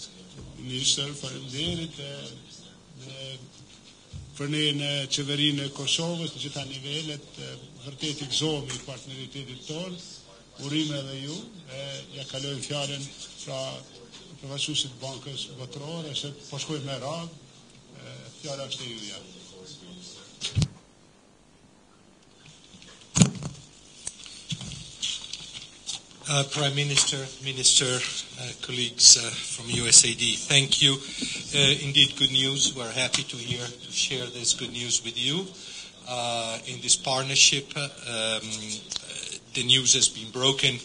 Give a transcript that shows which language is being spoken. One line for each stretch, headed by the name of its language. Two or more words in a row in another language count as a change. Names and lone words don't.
Albanian: Ministër, faleminderit për ne në qeverinë e Kosovës, në gjitha nivelet, vërtet i gëzohemi i partneritetit tonë, urime edhe ju, ja kalojmë fjalën pra përfaqësuesit Bankës Botërore, se po shkojmë me radhë, fjala është e juja.
English: Prime Minister, colleagues from USAID, thank you. Indeed, good news. We're happy to share this good news with you. In this partnership, the news has been broken.